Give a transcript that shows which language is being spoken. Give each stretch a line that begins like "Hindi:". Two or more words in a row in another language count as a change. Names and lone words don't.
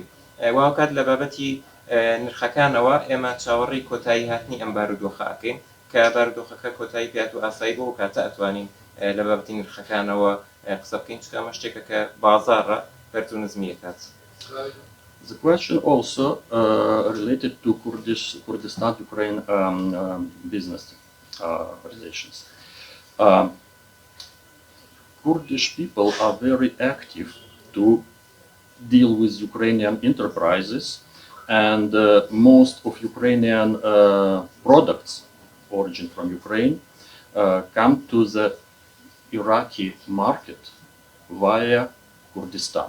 Central Kurdish: واکات لە بابەتی نرخەکانەوە ئێمە چاوەڕی کۆتایی هاتنی ئەم بارودۆخە ئەکەین کە بارودۆخەکە کۆتایی پێات و ئاسایی بۆ کاتە ئەتوانین لە بابەتی نرخەکانەوە قسە بکەین چکە ئەمە شتێکە کە بازاڕە بەرز و نزمی دەکات.
English: The question also related to Kurdistan-Ukraine business relations. Kurdish people are very active to deal with Ukrainian enterprises, and most of Ukrainian products origin from Ukraine come to the Iraqi market via Kurdistan.